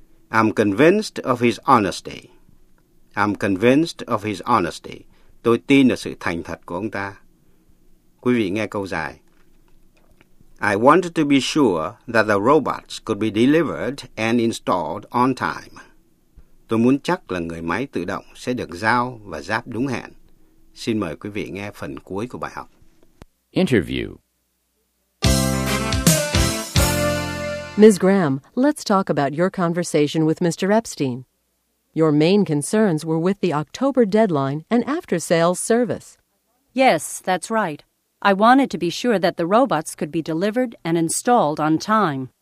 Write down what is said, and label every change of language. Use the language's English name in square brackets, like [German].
[English] I'm convinced of his honesty. I'm convinced of his honesty. [Vietnamese] Tôi tin ở sự thành thật của ông ta. Quý vị nghe câu dài. [English] I wanted to be sure that the robots could be delivered and installed on time. [Vietnamese] Tôi muốn chắc là người máy tự động sẽ được giao và ráp đúng hẹn. Xin mời quý vị nghe phần cuối của bài học. [English] Interview. Ms. Graham, let's talk about your conversation with Mr. Epstein. Your main concerns were with the October deadline and after-sales service. Yes, that's right. I wanted to be sure that the robots could be delivered and installed on time.